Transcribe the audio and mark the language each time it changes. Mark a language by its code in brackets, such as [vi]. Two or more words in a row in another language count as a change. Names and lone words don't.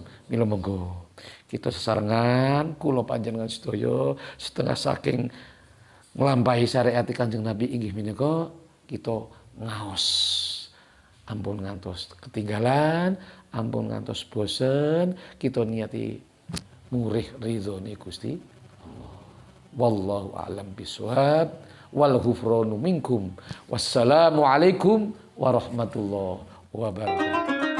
[jv] Mila monggo kita sesarengan kula panjenengan sedaya setengah saking nglampahi syariat Kanjeng Nabi inggih menika kita ngaos. Ampun ngantos ketinggalan, ampun ngantos bosen, kita niati murih ridhone Gusti Allah. [ar] والله أعلم بالصواب. والغفران منكم. والسلام عليكم ورحمة الله وبركاته.